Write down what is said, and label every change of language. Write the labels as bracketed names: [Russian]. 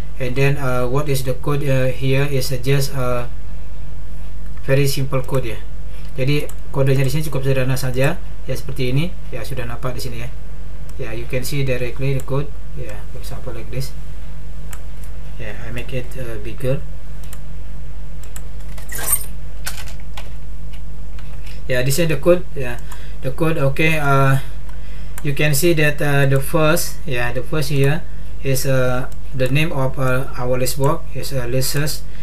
[English] And then what is the code here is just very simple code ya. [Indonesian] Jadi kodenya di sini cukup sederhana saja ya, seperti ini ya, sudah nampak di sini ya. [English] Ya, you can see directly the code ya, for example like this. Ya, I make it bigger. Ya, this is the code ya. The code okay. You can see that the first here is the name of our list box is listers.